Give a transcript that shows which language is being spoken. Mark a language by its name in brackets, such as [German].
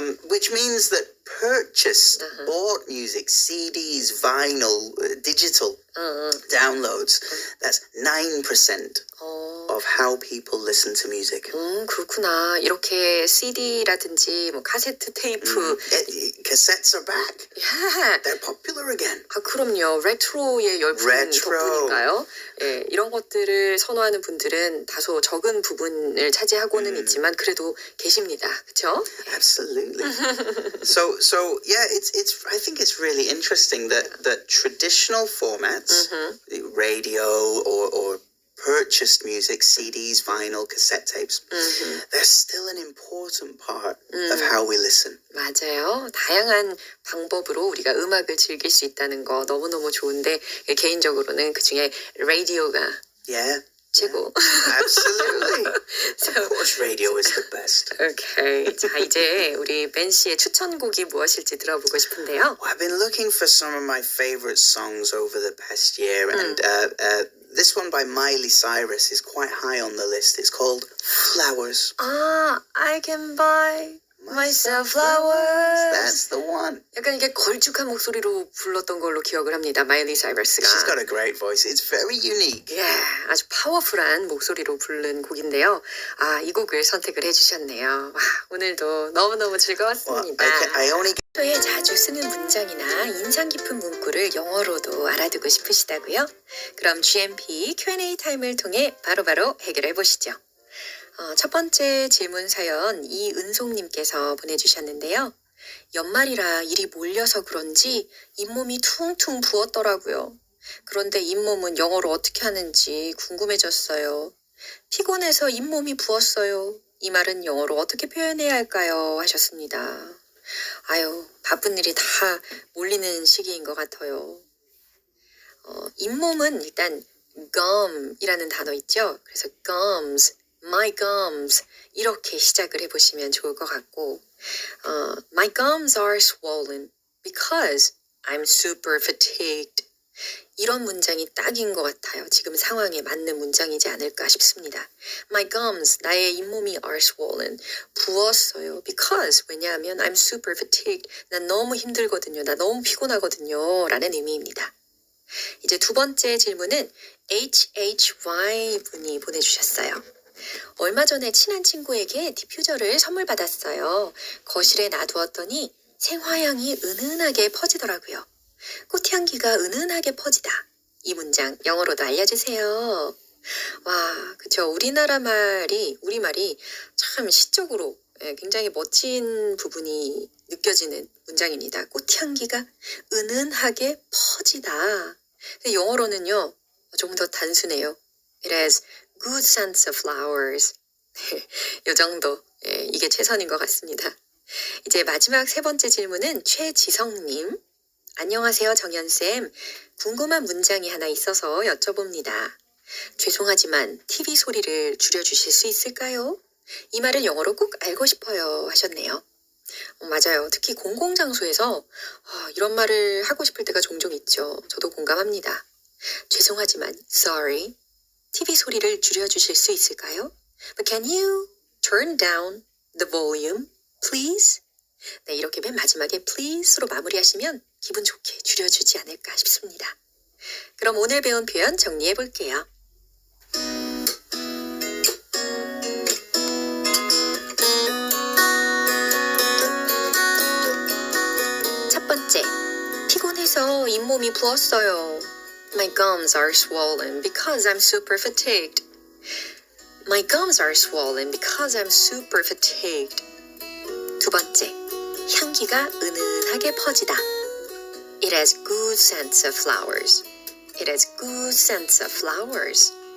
[English] Which means that purchased, bought music, CDs, vinyl, digital downloads, that's 9% of how people listen to music. [Korean] 그렇구나. 이렇게 CD라든지 뭐 카세트 테이프. [English] Cassettes are back. Yeah. They're popular again. [Korean] 아, 그럼요. 레트로의 열풍 덕분인가요? 예, 이런 것들을 선호하는 분들은 다소 적은 부분을 차지하고는 있지만 그래도 계십니다. 그렇죠? [English] Absolutely. So yeah, it's I think it's really interesting that traditional formats, radio or purchased music, CDs, vinyl, cassette tapes, they're still an important part of how we listen. [Korean] 맞아요. 다양한 방법으로 우리가 음악을 즐길 수 있다는 거 너무너무 좋은데 개인적으로는 그중에 라디오가 [English] Yeah. [Korean] 최고. [English] Absolutely. Of course radio is the best. [Korean] 오케이. 자, 이제 우리 벤 씨의 추천곡이 무엇일지 들어보고 싶은데요. [English] Well, I've been looking for some of my favorite songs over the past year, and this one by Miley Cyrus is quite high on the list. It's called Flowers. I can buy myself flowers. That's the one. [Korean] 약간 이게 걸쭉한 목소리로 불렀던 걸로 기억을 합니다. 마일리 사이러스가. [English] She's got a great voice. It's very unique. [Korean] 예, 아주 파워풀한 목소리로 부른 곡인데요. 아, 이 곡을 선택을 해주셨네요. 와, 오늘도 너무너무 즐거웠습니다. 평소에 자주 쓰는 문장이나 인상 깊은 문구를 영어로도 알아두고 싶으시다고요? 그럼 GMP Q&A 타임을 통해 바로바로 해결해 보시죠. 첫 번째 질문 사연 이은송님께서 보내주셨는데요. 연말이라 일이 몰려서 그런지 잇몸이 퉁퉁 부었더라고요. 그런데 잇몸은 영어로 어떻게 하는지 궁금해졌어요. 피곤해서 잇몸이 부었어요. 이 말은 영어로 어떻게 표현해야 할까요? 하셨습니다. 아유, 바쁜 일이 다 몰리는 시기인 것 같아요. 잇몸은 일단 gum이라는 단어 있죠? 그래서 [English] gums, my gums [Korean] 이렇게 시작을 해보시면 좋을 것 같고 [English] My gums are swollen because I'm super fatigued. [Korean] 이런 문장이 딱인 것 같아요. 지금 상황에 맞는 문장이지 않을까 싶습니다. [English] My gums, [Korean] 나의 잇몸이 [English] are swollen. [Korean] 부었어요. [English] Because, [Korean] 왜냐하면 [English] I'm super fatigued. [Korean] 난 너무 힘들거든요. 나 너무 피곤하거든요. 라는 의미입니다. 이제 두 번째 질문은 HHY 분이 보내주셨어요. 얼마 전에 친한 친구에게 디퓨저를 선물 받았어요. 거실에 놔두었더니 생화향이 은은하게 퍼지더라고요. 꽃향기가 은은하게 퍼지다. 이 문장 영어로도 알려주세요. 와, 그쵸. 우리말이 참 시적으로 굉장히 멋진 부분이 느껴지는 문장입니다. 꽃향기가 은은하게 퍼지다. 영어로는요, 조금 더 단순해요. [English] It has good scents of flowers. [Korean] 이 정도. 이게 최선인 것 같습니다. 이제 마지막 세 번째 질문은 최지성님. 안녕하세요, 정연쌤. 궁금한 문장이 하나 있어서 여쭤봅니다. 죄송하지만 TV 소리를 줄여주실 수 있을까요? 이 말을 영어로 꼭 알고 싶어요 하셨네요. 맞아요. 특히 공공장소에서 이런 말을 하고 싶을 때가 종종 있죠. 저도 공감합니다. 죄송하지만 [English] sorry. [Korean] TV 소리를 줄여주실 수 있을까요? [English] But can you turn down the volume, please? [Korean] 네, 이렇게 맨 마지막에 please로 마무리하시면 기분 좋게 줄여주지 않을까 싶습니다. 그럼 오늘 배운 표현 정리해 볼게요. 첫 번째, 피곤해서 잇몸이 부었어요. [English] My gums are swollen because I'm super fatigued. My gums are swollen because I'm super fatigued. [Korean] 두 번째, 향기가 은은하게 퍼지다. [English] It has good scents of flowers. It has good scents of flowers.